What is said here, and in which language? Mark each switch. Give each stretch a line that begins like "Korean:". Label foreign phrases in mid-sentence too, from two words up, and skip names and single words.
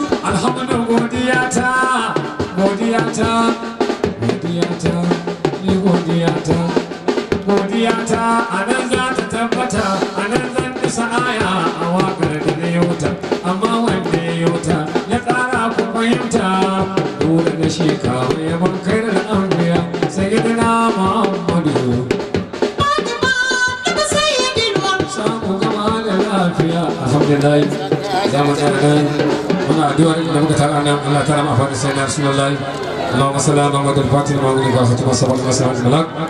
Hausa: Alhamdu godiya ta, godiya ta, godiya ta, ni godiya ta, godiya ta, a nan za ta tabbata, a nan zan dasa aya a waƙar da na yau ta, amma wanda ya yau ta, ya ƙara ku fahimta, dole na shekaru ya ban kai da anbiya, Sayyidina Muhammadu. Samu gama da lafiya, alhamdulillah, za mu tsaya nan, muna addu'a da muka tara nan, Allah ta rama a faɗin
Arabic: سيدنا رسول الله. اللهم صل على محمد الفاتح لما أغلق والخاتم لما سبق ناصر الحق بالحق